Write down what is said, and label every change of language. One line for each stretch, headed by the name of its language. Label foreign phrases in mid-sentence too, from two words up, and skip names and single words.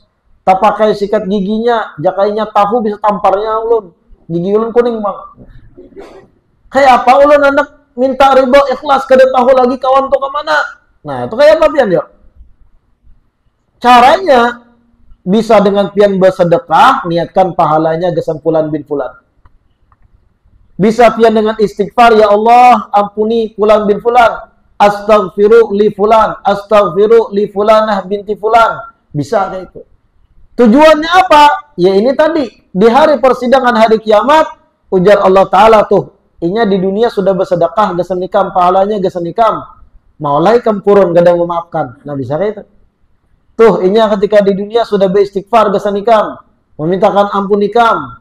Banjar: Tak pakai sikat giginya, jakainya tahu bisa tamparnya ulun. Gigi ulun kuning bang. Kayak apa ulun anak minta riba ikhlas kada tahu lagi kawan tuh kemana. Nah itu kayak apa pian ya? Caranya bisa dengan pian bersedekah, niatkan pahalanya gesan fulan bin fulan. Bisa pian dengan istighfar, ya Allah ampuni fulan bin fulan.
Arabic: Astaghfiru li fulan, astaghfiru li fulanah binti fulan.
Banjar: Bisa kayak itu. Tujuannya apa? Ya ini tadi, di hari persidangan hari kiamat, ujar Allah Ta'ala tuh, inya di dunia sudah bersedekah, gesan nikam, pahalanya gesan nikam. Maulai kam purun, gadang memaafkan. Nah bisa kayak itu. Tuh, inya ketika di dunia sudah beristighfar, gesan nikam, memintakan ampun nikam.